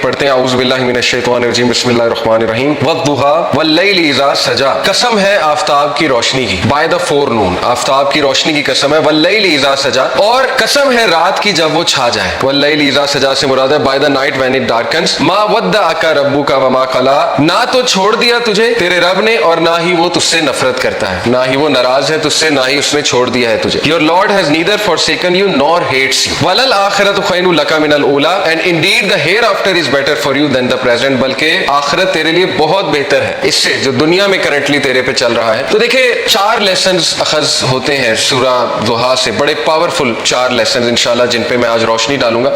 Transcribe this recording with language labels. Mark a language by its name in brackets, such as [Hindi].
[Urdu] پڑھتے ہیں [Arabic] اعوذ باللہ من الشیطان الرجیم, بسم اللہ الرحمن الرحیم. والضحیٰ واللیل اذا سجا, [Urdu] قسم ہے آفتاب کی روشنی کی, [English] by the forenoon, [Urdu] آفتاب کی روشنی کی قسم ہے. [Arabic] واللیل اذا سجا, [Urdu] اور قسم ہے رات کی جب وہ چھا جائے. [Arabic] واللیل اذا سجا [Urdu] سے مراد ہے [English] By the night when it darkness. [Arabic] ما ودعک ربک وما قلی, [Urdu] نہ تو چھوڑ دیا تجھے تیرے رب نے, اور نہ ہی وہ تجھ سے نفرت کرتا ہے, نہ ہی وہ ناراض ہے تجھ سے, نہ ہی اس نے چھوڑ دیا ہے تجھے. [English] Your Lord has neither forsaken you nor hates you. [Arabic] وَلَلْآخِرَةُ خَيْرٌ لَكَ مِنَ الْأُولَىٰ, [English] and indeed the hereafter is better for you than the present, [Urdu] بلکہ آخرت تیرے لیے بہت بہتر ہے اس سے جو دنیا میں کرنٹلی تیرے پہ چل رہا ہے. تو دیکھیں 4 لیسنز اخذ ہوتے ہیں سورہ ضحیٰ سے, بڑے پاورفل 4 لیسنز انشاءاللہ جن پہ میں آج روشنی ڈالوں گا.